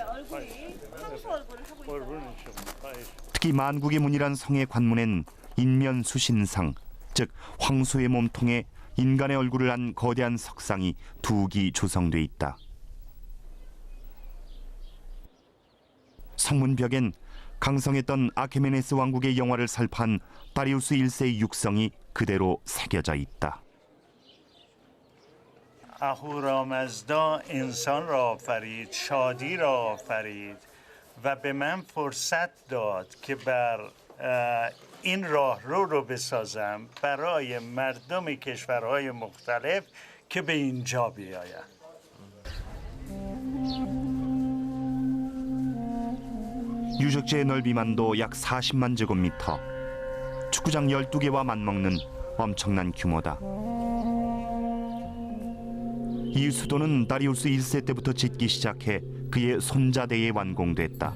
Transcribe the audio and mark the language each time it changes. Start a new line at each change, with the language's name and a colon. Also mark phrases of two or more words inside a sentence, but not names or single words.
Korean: 특히 만국의 문이란 성의 관문엔 인면수신상, 즉 황소의 몸통에 인간의 얼굴을 한 거대한 석상이 2기 조성돼 있다. 성문벽엔 강성했던 아케메네스 왕국의 영화를 살판 다리우스 1세의 육성이 그대로 새겨져 있다.
Persian: اهورامزدا انسان را آفرید، شادی را آفرید و به من فرصت داد که بر این راهرو رو بسازم برای مردم کشورهای مختلف که به اینجا بیاید.
Korean: 유적지의 넓이만도 약 40만 제곱미터, 축구장 12개와 맞먹는 엄청난 규모다. 이 수도는 다리우스 1세 때부터 짓기 시작해 그의 손자대에 완공됐다.